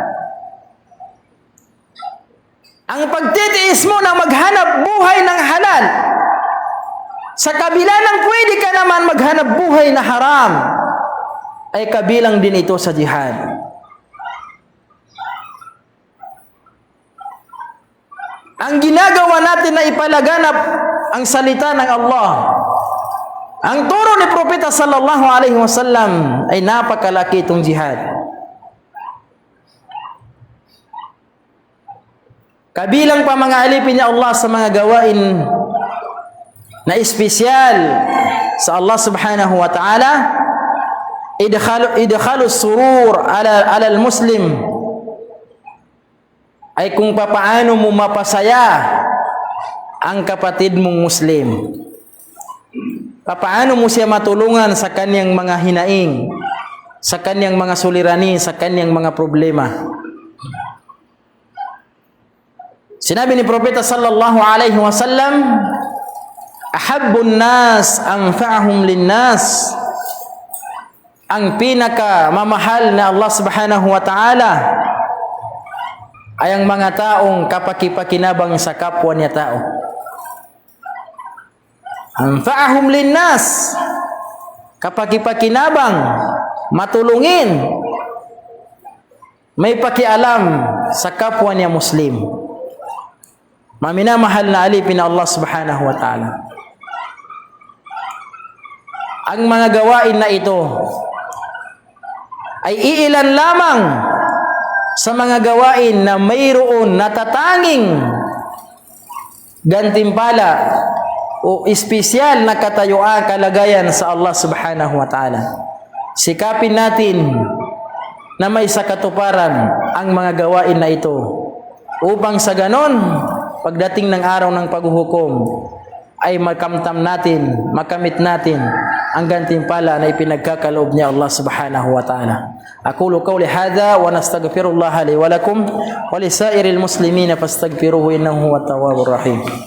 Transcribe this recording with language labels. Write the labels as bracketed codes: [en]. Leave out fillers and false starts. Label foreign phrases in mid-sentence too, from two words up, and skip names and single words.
[tl] Ang pagtitiis mo na maghanap buhay ng halal, sa kabila ng pwede ka naman maghanap buhay na haram, ay kabilang din ito sa jihad. Ang ginagawa natin na ipalaganap ang salita ng Allah, ang turo ni Propeta [ar] صلى الله عليه وسلم, [tl] ay napakalaki itong jihad. Kabilang pa mga alipin ni Allah sa mga gawain na espesyal sa [ar] الله سبحانه وتعالى, إدخال السرور على المسلم, [tl] ay kung papaano mo mapasaya ang kapatid mong Muslim. Papaano mo siya matulungan sa kanyang mga hinaing, sa kanyang mga suliranin, sa kanyang mga problema. Sinabi ni Propeta [ar] صلى الله عليه وسلم, أحب الناس أنفعهم للناس, [tl] ang pinaka mamahal na [ar] الله سبحانه وتعالى [tl] ay ang mga taong kapakipakinabang sa kapwa niya tao. [ar] أنفعهم للناس, [tl] kapakipakinabang, matulungin, may pakialam sa kapwa niya Muslim. Maminamahal na alipin na [ar] الله سبحانه وتعالى. [tl] Ang mga gawain na ito ay iilan lamang sa mga gawain na mayroon natatanging gantimpala o espesyal na katayuan, kalagayan sa [ar] الله سبحانه وتعالى. [tl] Sikapin natin na may sakatuparan ang mga gawain na ito, upang sa ganon, pagdating ng araw ng paghuhukom, ay makamtam natin, makamit natin ang gantimpala na ipinagkakaloob niya [ar] الله سبحانه وتعالى. أقول قولي هذا ونستغفر الله لي ولكم ولسائر المسلمين فاستغفروه إنه هو التواب الرحيم.